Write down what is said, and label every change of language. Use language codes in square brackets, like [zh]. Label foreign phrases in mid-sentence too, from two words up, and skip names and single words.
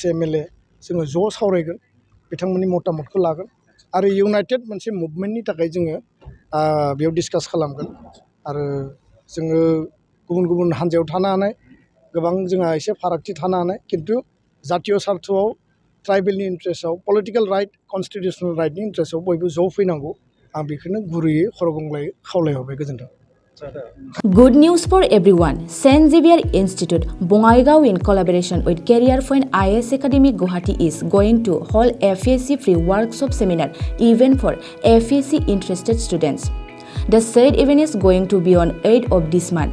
[brx] MLA जोङो ज' सावरायगोन बिथांमोननि मतामतखौ लागोन आरो इउनाइटेड मोनसे मुभमेन्टनि थाखाय जोङो बेयाव डिसकास खालामगोन आरो जोङो गुबुन गुबुन हान्जायाव थानो हानाय गोबां जोंहा एसे फारागथि थानो हानाय खिन्थु जातीय सार्थआव ट्राइबेलनि इन्ट्रेस्टआव [en] political right constitutional rightni [brx] इन्ट्रेस्टआव बयबो ज' फैनांगौ आं बेखौनो गुरैयै खरगंग्लायै खावलायहरबाय गोजोन्थों [en] Good news for everyone. St. Xavier Institute, Bongaigaon, in collaboration with Career Point IS Academy Guwahati, is going to hold FAC free workshop seminar event for FAC interested students. The said event is going to be on 8th of this month.